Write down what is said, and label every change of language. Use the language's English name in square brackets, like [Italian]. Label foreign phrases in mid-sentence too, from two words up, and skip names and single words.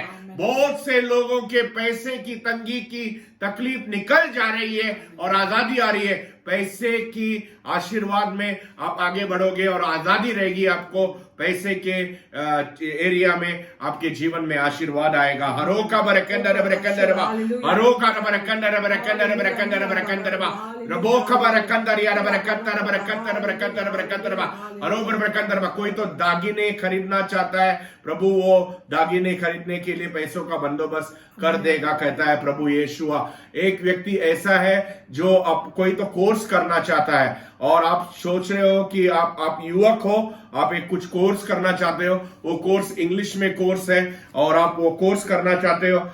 [Hindi] बहुत से लोगों के पैसे की तंगी की तकलीफ निकल जा रही है, और आजादी आ रही है। पैसे की आशीर्वाद में आप आगे बढ़ोगे, और आजादी रहेगी आपको। पैसे के एरिया में आपके जीवन में आशीर्वाद आएगा। हरो का बरकंदर बरकंदरबा, हरो का बरकंदर बरकंदर बरकंदर बरकंदरबा, रबो का बरकंदर यार बरकंदर बरकंदर बरकंदर बरकंदरबा, हरो बरकंदरबा। कोई तो दागिने खरीदना चाहता है, प्रभु वो दागिने खरीदने के लिए पैसों का बंदोबस्त कर देगा, कहता है प्रभु यीशुआ। एक व्यक्ति ऐसा है जो अब कोई तो कोर्स करना चाहता है, और आप सोच रहे हो कि आप युवक हो, आप एक कुछ कोर्स करना चाहते हो, वो कोर्स इंग्लिश में कोर्स है, और आप वो कोर्स करना चाहते हो।